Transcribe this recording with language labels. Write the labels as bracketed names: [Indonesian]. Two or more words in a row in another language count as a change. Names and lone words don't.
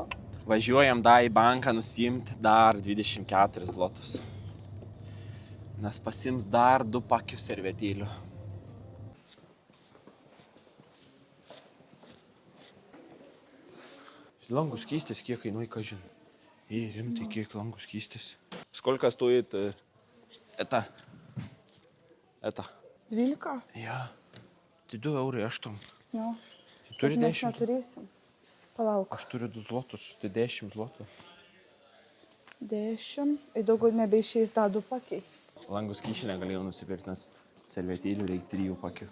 [Lithuanian] Važiuojam dar į banką nusimti dar 24 zlotus. Nes pasims dar 2 pakius servetėlių. Langų skystis kiek kainuoja, ką žin? Rimtai, kiek langų skystis. [Russian] Сколько стоит это? [Lithuanian] 12? Ja. Tai 2 eurai 8. Jo. Turi Bet mes 10. neturėsim. Palauk. Aš turiu 2 zlotus, tai 10 zlotų. 10. Ir daugiau nebeišeis dar 2 pakiai. Langų skysčių negalėjau nusipirkti, nes servetėlių reikia 3 pakių.